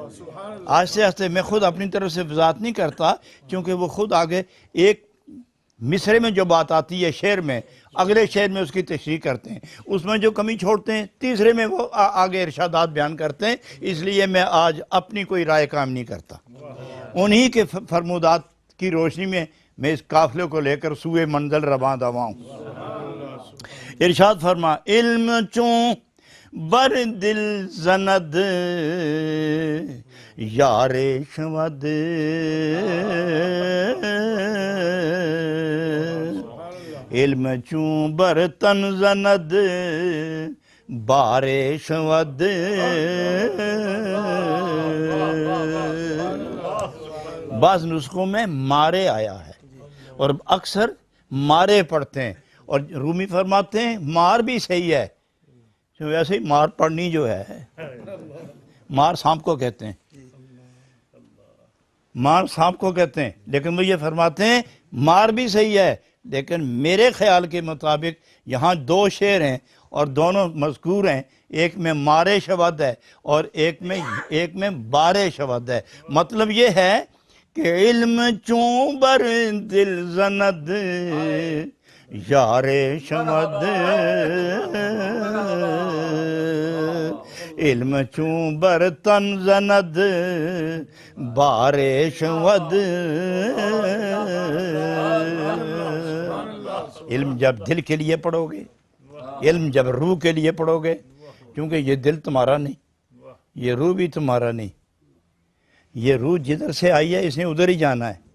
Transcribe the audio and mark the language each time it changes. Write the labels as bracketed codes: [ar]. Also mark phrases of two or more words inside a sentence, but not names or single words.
[ur] آہستہ آہستہ میں خود اپنی طرف سے وضاحت نہیں کرتا، کیونکہ وہ خود آگے ایک مصرے میں جو بات آتی ہے شعر میں، اگلے شعر میں اس کی تشریح کرتے ہیں، اس میں جو کمی چھوڑتے ہیں تیسرے میں وہ آگے ارشادات بیان کرتے ہیں. اس لیے میں آج اپنی کوئی رائے کام نہیں کرتا، انہی کے فرمودات کی روشنی میں میں اس قافلے کو لے کر سوئے منزل رواں دواں ہوں. ارشاد فرما [fa] علم چون بر دل زند یار شود، علم چون بر تن زند بار شود. [ur] بعض نسخوں میں مارے آیا ہے اور اکثر مارے پڑھتے ہیں، اور رومی فرماتے ہیں مار بھی صحیح ہے، ویسے ہی مار پڑھنی جو ہے، مار سانپ کو کہتے ہیں، مار سانپ کو کہتے ہیں، لیکن وہ یہ فرماتے ہیں مار بھی صحیح ہے. لیکن میرے خیال کے مطابق یہاں دو شعر ہیں اور دونوں مذکور ہیں، ایک میں [fa] مارے شود [ur] ہے اور ایک میں [fa] بارے شود [ur] ہے. مطلب یہ ہے کہ [fa] علم چون بر دل زند یار شود، علم چون بر تن زند بار شود. [ur] علم جب دل کے لیے پڑھو گے، علم جب روح کے لیے پڑھو گے، کیونکہ یہ دل تمہارا نہیں، یہ روح بھی تمہارا نہیں، یہ روح جدھر سے آئی ہے اس نے ادھر ہی جانا ہے.